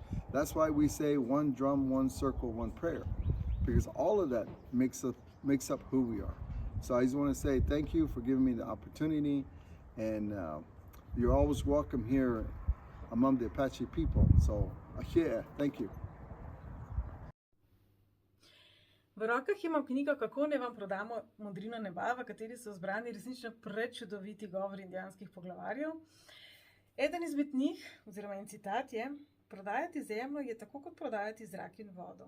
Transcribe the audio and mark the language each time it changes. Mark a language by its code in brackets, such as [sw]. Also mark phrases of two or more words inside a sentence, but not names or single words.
[en] That's why we say one drum, one circle, one prayer. Because all of that makes up who we are. So I just want to say thank you for giving me the opportunity, and you're always welcome here among the Apache people. So, Ahia, thank you. [sl] V rokah imam knjigo Kako ne vam prodamo modrino neba, v kateri so zbrani resnično prečudoviti govori indijanskih poglavarjev. Eden izmed njih, oziroma en citat je: prodajati zemljo je tako kot prodajati zrak in vodo.